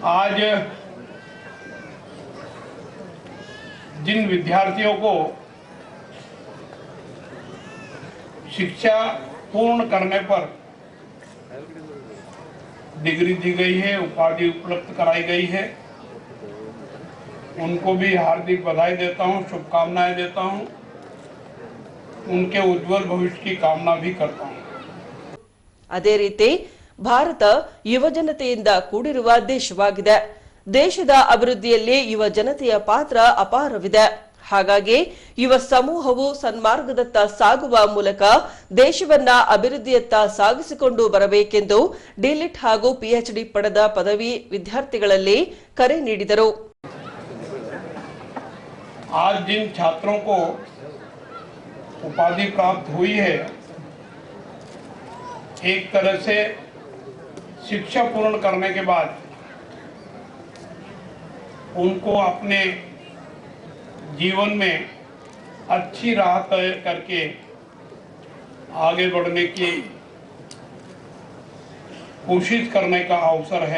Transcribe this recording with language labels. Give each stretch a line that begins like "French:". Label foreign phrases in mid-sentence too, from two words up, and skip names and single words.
Hindi: आज जिन विद्यार्थियों को शिक्षा पूर्ण करने पर डिग्री दी गई है, उपाधि उपलब्ध कराई गई है, उनको भी हार्दिक बधाई देता हूं, शुभकामनाएं देता हूं, उनके उज्जवल भविष्य की कामना भी करता हूं।
Kannada: ಅದೇ ರೀತಿ ಭಾರತ ಯುವಜನತೆಯಿಂದ ಕೂಡಿರುವ ದೇಶವಾಗಿದೆ. ದೇಶದ ಅಭಿವೃದ್ಧಿಯಲ್ಲಿ ಯುವ ಜನತೆಯ ಪಾತ್ರ ಅಪಾರವಿದೆ. ಹಾಗಾಗಿ ಯುವ ಸಮೂಹವು ಸನ್ಮಾರ್ಗದತ್ತ ಸಾಗುವ ಮೂಲಕ ದೇಶವನ್ನ ಅಭಿವೃದ್ಧಿಯತ್ತ ಸಾಗಿಸಿಕೊಂಡು ಬರಬೇಕೆಂದು ಡಿಲಿಟ್ ಹಾಗೂ ಪಿಎಚ್ಡಿ ಪಡೆದ ಪದವಿ ವಿದ್ಯಾರ್ಥಿಗಳಲ್ಲಿ ಕರೆ ನೀಡಿದರು.
Hindi: आज जिन छात्रों को उपाधि प्राप्त हुई है, एक तरह से शिक्षा पूर्ण करने के बाद उनको अपने जीवन में अच्छी राह तय करके आगे बढ़ने की कोशिश करने का अवसर है।